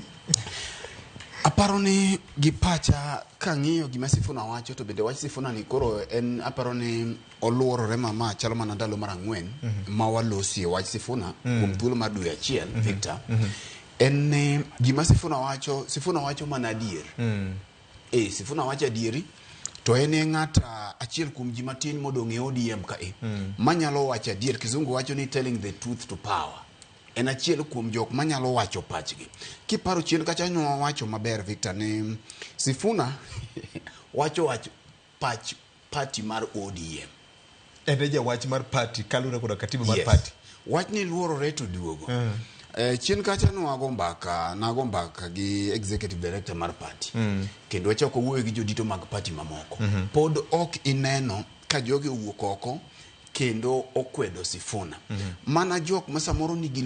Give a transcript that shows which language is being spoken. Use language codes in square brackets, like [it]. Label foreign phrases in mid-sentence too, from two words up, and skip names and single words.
[luo] aparo ni gi pacha kang'iyo gima Sifuna wacho to bende wach Sifuna ni koro en aparo ni oluorore mama chalo mana ndalo mar ang'wen ma walosie wach Sifuna kuom thuolo mar dwe achiel Victor en gima Sifuna wacho mana adier Sifuna wacho adieri to en ng'ata achiel kuom ji matin modong' e ODM ka manyalo wacho adier kizungu wacho ni [en] telling the truth to power [luo] en achiel kuom jok manyalo wacho pachgi kiparo chien kacha nyo wacho maber Victor ni Sifuna wacho pach party mar ODM en wach mar party kalure koda katiba mar party wach ni luorore to duogo chien kacha nago mbaka gi [en] executive director [luo] mar party kendo wachako wuoyo gi jodito mag party mamoko pod ok ineno ka jogi owuok oko kendo okwedo Sifuna mana jok ma samoro nigi